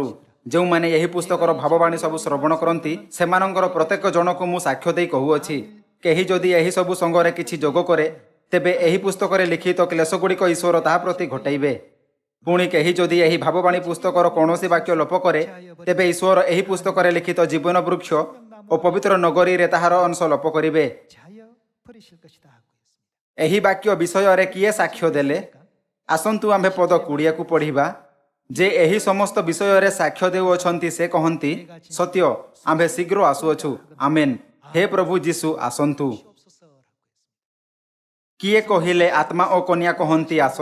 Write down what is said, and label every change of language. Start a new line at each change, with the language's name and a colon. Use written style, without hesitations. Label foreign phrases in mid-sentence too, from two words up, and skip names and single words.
Odia: ଯେଉଁମାନେ ଏହି ପୁସ୍ତକର ଭାବବାଣୀ ସବୁ ଶ୍ରବଣ କରନ୍ତି, ସେମାନଙ୍କର ପ୍ରତ୍ୟେକ ଜଣକୁ ମୁଁ ସାକ୍ଷ୍ୟ ଦେଇ କହୁଅଛି, କେହି ଯଦି ଏହି ସବୁ ସଙ୍ଗରେ କିଛି ଯୋଗ କରେ, ତେବେ ଏହି ପୁସ୍ତକରେ ଲିଖିତ କ୍ଲେଶଗୁଡ଼ିକ ଈଶ୍ୱର ତାହା ପ୍ରତି ଘଟାଇବେ। ପୁଣି କେହି ଯଦି ଏହି ଭାବବାଣୀ ପୁସ୍ତକର କୌଣସି ବାକ୍ୟ ଲୋପ କରେ, ତେବେ ଈଶ୍ୱର ଏହି ପୁସ୍ତକରେ ଲିଖିତ ଜୀବନ ବୃକ୍ଷ ଓ ପବିତ୍ର ନଗରୀରେ ତାହାର ଅଂଶ ଲୋପ କରିବେ।
Korean: 자여 버리실 것이다 하고 있습니다.
Odia: ଏହି ବାକ୍ୟ ବିଷୟରେ କିଏ ସାକ୍ଷ୍ୟ ଦେଲେ? ଆସନ୍ତୁ ଆମ୍ଭେ ପଦ 20କୁ ପଢ଼ିବା। ଯେ ଏହି ସମସ୍ତ ବିଷୟରେ ସାକ୍ଷ୍ୟ ଦେଉଅଛନ୍ତି ସେ କହନ୍ତି, ସତ୍ୟ, ଆମ୍ଭେ ଶୀଘ୍ର ଆସୁଅଛୁ। ଆମେନ୍। ହେ ପ୍ରଭୁ ଯୀଶୁ, ଆସନ୍ତୁ। କିଏ କହିଲେ ଆତ୍ମା ଓ କନ୍ୟା କହନ୍ତି ଆସ?